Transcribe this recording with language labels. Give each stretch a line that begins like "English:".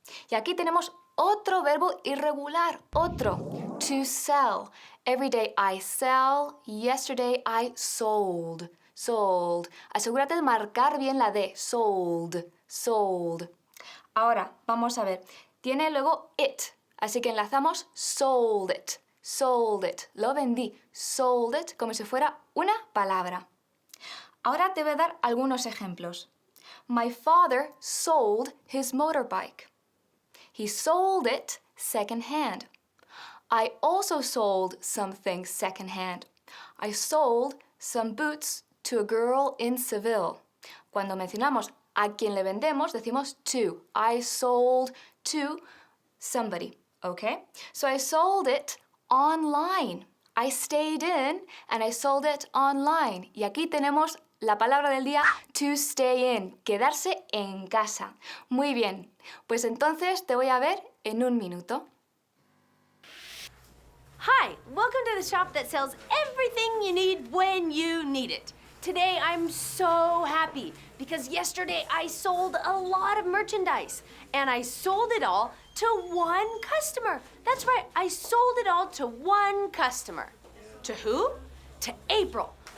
Spanish: Y aquí tenemos otro verbo irregular, otro,
English: to sell. Every day I sell, yesterday I sold.
Spanish: Sold. Asegúrate de marcar bien la D, sold, sold. Ahora, vamos a ver, tiene luego it, así que enlazamos
English: sold it, sold it.
Spanish: Lo vendí,
English: sold it,
Spanish: como si fuera una palabra. Ahora te voy a dar algunos ejemplos.
English: My father sold his motorbike. He sold it second-hand. I also sold some things second-hand. I sold some boots to a girl in Seville.
Spanish: Cuando mencionamos a quien le vendemos, decimos to.
English: I sold to somebody, okay? So I sold it online. I stayed in and I sold it online.
Spanish: Y aquí tenemos la palabra del día,
English: to stay in,
Spanish: quedarse en casa. Muy bien, pues entonces te voy a ver en un minuto.
English: Hi, welcome to the shop that sells everything you need when you need it. Today I'm so happy because yesterday I sold a lot of merchandise, and I sold it all to one customer. That's right, I sold it all to one customer. To who? To April.